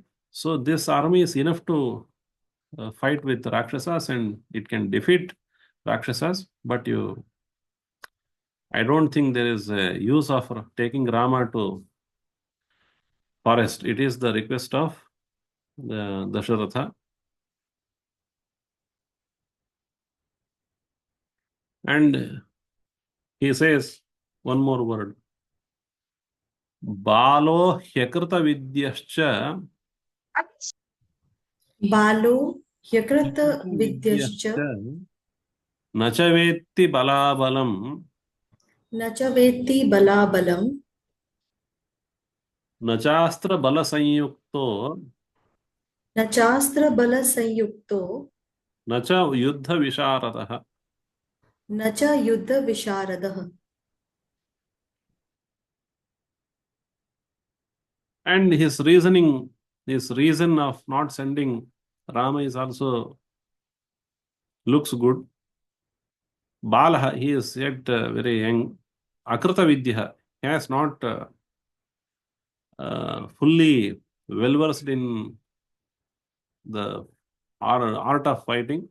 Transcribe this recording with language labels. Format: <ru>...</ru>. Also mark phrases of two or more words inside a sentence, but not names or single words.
<en>So this army is enough to fight with Rakshasas and it can defeat Rakshasas, but I don't think there is a use of taking Rama to forest. It is the request of the Dasharatha. And he says one more word.</en> <sa>Balo hyakrita vidyascha. Balo hyakrita vidyascha Nacha vetti balabalam. nacha veti balabalam Nachastra bala sanyukto. nachastra bala sanyukto Nacha yuddha visharadaha. nacha yuddha visharadaha.</sa> <en>And his reason of not sending Rama is also looks good. Balaha, he is yet very young.</en> <sa>Akrita vidya,</sa> <en>he has not fully well versed in the art of fighting.</en>